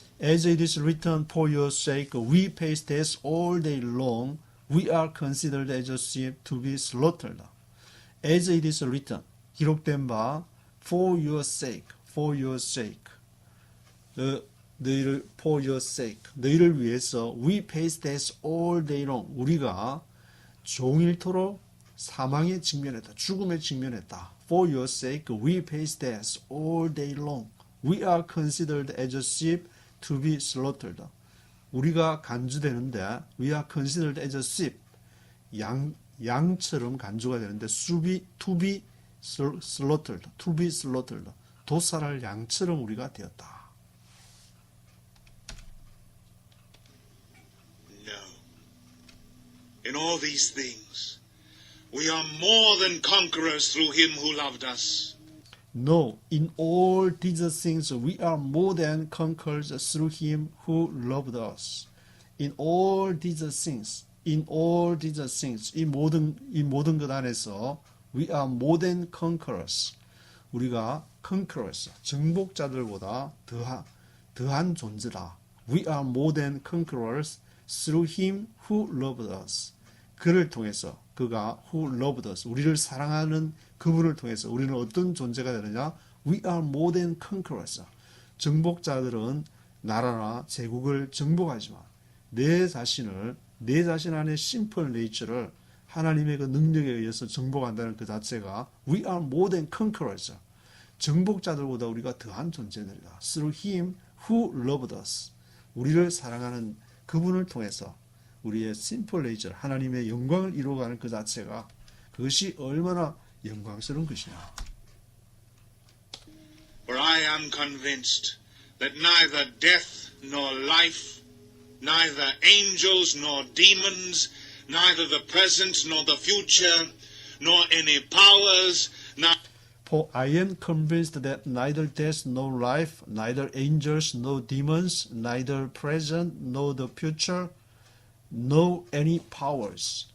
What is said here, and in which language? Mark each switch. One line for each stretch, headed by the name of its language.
English: As it is written, for your sake we face death all day long. We are considered as a sheep to be slaughtered. As it is written,
Korean: 기록된 바,
English: for your sake, for your sake. 너희를 for your sake,
Korean: 너희를 위해서
English: we face death all day long.
Korean: 우리가 종일토록 사망에 직면했다. 죽음에 직면했다.
English: For your sake, we face death all day long. We are considered as a sheep to be slaughtered.
Korean: 우리가 간주되는데
English: we are considered as a sheep.
Korean: 양처럼 간주가 되는데
English: to be slaughtered. to be slaughtered.
Korean: 도살할 양처럼 우리가 되었다.
English: In all these things, we are more than conquerors through him who loved us. No, in all these things we are more than conquerors through him who loved us. In all these things, in all these things,
Korean: 이 모든 것 안에서
English: we are more than conquerors.
Korean: 우리가 conquerors, 정복자들보다 더한 존재다.
English: We are more than conquerors through him who loved us.
Korean: 그를 통해서 그가
English: who loved us,
Korean: 우리를 사랑하는 그분을 통해서 우리는 어떤 존재가 되느냐?
English: We are more than conquerors.
Korean: 정복자들은 나라나 제국을 정복하지만 내 자신 안의 심플 네이처를 하나님의 그 능력에 의해서 정복한다는 그 자체가
English: we are more than conquerors.
Korean: 정복자들보다 우리가 더한 존재들이다.
English: Through him who loved us.
Korean: 우리를 사랑하는 그분을 통해서 우리의 심플 네이처, 하나님의 영광을 이루어가는 그 자체가 그것이 얼마나 영광스러운 것이냐.
English: For I am convinced that neither death nor life, neither angels nor demons, neither the present nor the future, nor any powers, For I am convinced that neither death nor life, neither angels nor demons, neither present nor the future, nor any powers.